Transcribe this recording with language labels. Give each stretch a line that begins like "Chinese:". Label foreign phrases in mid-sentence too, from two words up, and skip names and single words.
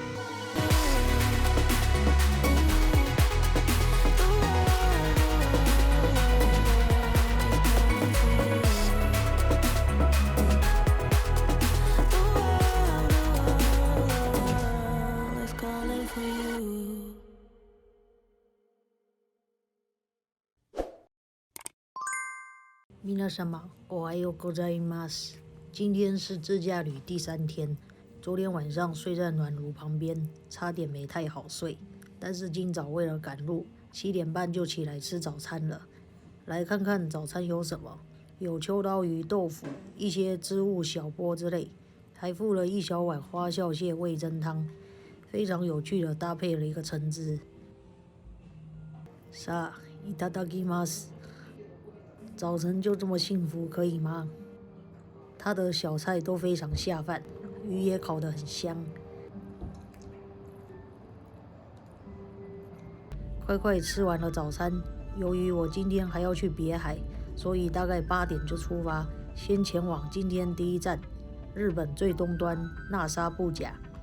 English: The world is calling for you.
Japanese: 皆様、おはようございます。
Chinese: 今天是自驾旅第3天。昨天晚上睡在暖炉旁边，差点没太好睡。但是今早为了赶路，7点半就起来吃早餐了。来看看早餐有什么：有秋刀鱼、豆腐、一些植物小波之类，还附了一小碗花孝蟹味噌汤，非常有趣的搭配了一个橙汁。
Japanese: さあ、いただきます。
Chinese: 早晨就这么幸福，可以吗？他的小菜都非常下饭，鱼也烤得很香。快快吃完了早餐，由于我今天还要去别海，所以大概8点就出发，先前往今天第一站日本最东端那沙布甲。